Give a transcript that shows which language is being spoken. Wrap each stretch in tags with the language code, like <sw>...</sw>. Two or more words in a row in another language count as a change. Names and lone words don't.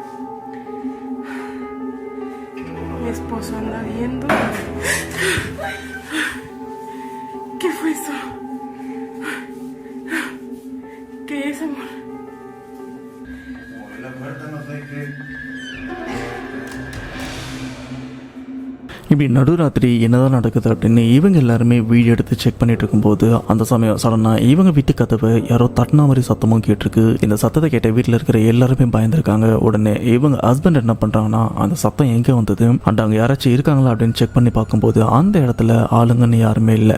<es>Mi esposo anda viendo. ¿Qué fue eso? ¿Qué es, amor? La puerta no sé qué.</es> <ta>இப்படி நடுராத்திரி என்னதான் நடக்குது அப்படின்னு இவங்க எல்லாருமே வீடியோ எடுத்து செக் பண்ணிட்டு இருக்கும்போது அந்த சமயம் சடனாக இவங்க வீட்டு கதவை யாரோ தட்டின மாதிரி சத்தமும் கேட்டிருக்கு. இந்த சத்தத்தை கேட்ட வீட்டில் இருக்கிற எல்லாருமே பயந்துருக்காங்க. உடனே இவங்க ஹஸ்பண்ட் என்ன பண்ணுறாங்கன்னா அந்த சத்தம் எங்கே வந்தது அண்ட் அங்கே யாராச்சும் இருக்காங்களா அப்படின்னு செக் பண்ணி பார்க்கும்போது அந்த இடத்துல ஆளுங்கன்னு யாருமே இல்லை.</ta>